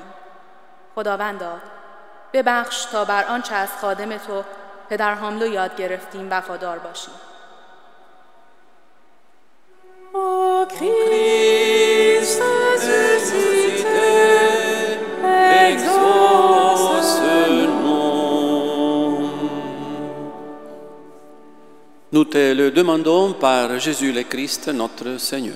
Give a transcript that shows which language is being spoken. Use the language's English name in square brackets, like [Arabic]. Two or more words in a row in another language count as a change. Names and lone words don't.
[Persian] خداوندا، ببخش تا بر آنچه از خادم تو پدر حاملو یاد گرفتیم وفادار باشیم. [French] Ô Christ ressuscité, exauce-nous. Nous te le demandons par Jésus le Christ, notre Seigneur.